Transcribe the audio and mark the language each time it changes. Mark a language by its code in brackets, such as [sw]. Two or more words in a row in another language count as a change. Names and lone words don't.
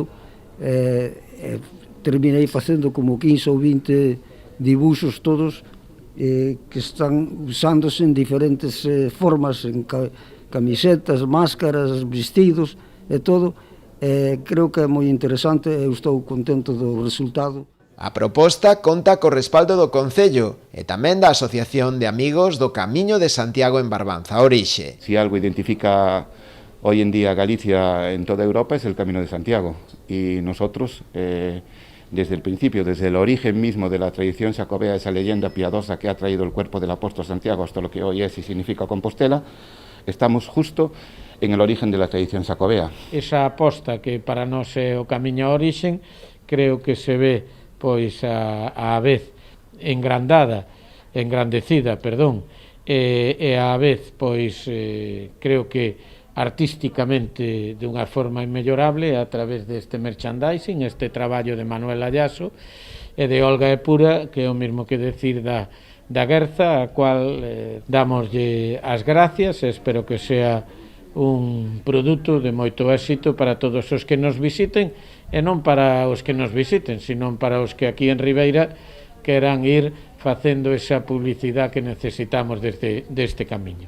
[gl] Terminei facendo como 15 ou 20 dibuixos todos que están usándose en diferentes formas, en camisetas, máscaras, vestidos e todo. Creo que é moi interesante e eu estou contento do resultado. A proposta conta co respaldo do Concello e tamén da Asociación de Amigos do Camiño de Santiago en Barbanza a Orixe. [es] Si algo identifica hoy en día Galicia en toda Europa es el Camino de Santiago, y nosotros desde el principio, desde el origen mismo de la tradición xacobea, esa leyenda piadosa que ha traído el cuerpo del apóstol Santiago hasta lo que hoy es y significa Compostela, estamos justo en el origen de la tradición xacobea. [gl] Esa aposta que para nós é o camiño a origen, creo que se ve pois a vez engrandecida, e a vez pois creo que artísticamente dunha forma inmellorable a través deste merchandising, este traballo de Manuel Ayaso e de Olga e Pura, que é o mesmo que decir da Guerza, a cual damoslle as gracias e espero que sea un produto de moito éxito para todos os que nos visiten, e non para os que nos visiten, sino para os que aquí en Ribeira queran ir facendo esa publicidade que necesitamos deste camiño.